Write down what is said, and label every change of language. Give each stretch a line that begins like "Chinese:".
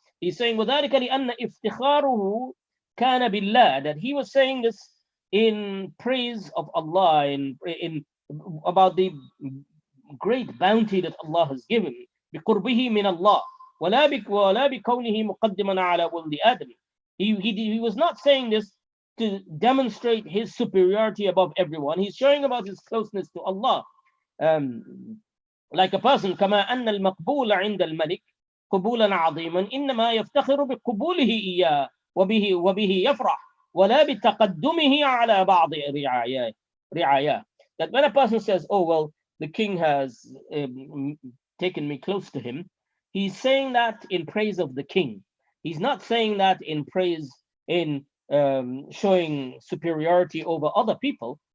English: He's saying
Arabic: وذلك لأن افتخاره كان بالله,
English: that he was saying this in praise of Allah, in about the great bounty that Allah has given,
Arabic: بقربه من الله ولا بكونه مقدما على ولد آدم.
English: He was not saying this to demonstrate his superiority above everyone. He's showing about his closeness to Allah. Like a person,
Arabic: كما أن المقبول عند الملك قبولا عظيما إنما يفتخر بقبوله إياه وبه يفرح ولا بتقدمه على بعض رعاياه.
English: That when a person says, oh well, the king has taken me close to him, he's saying that in praise of the king. He's not saying that in praise, in showing superiority over other people.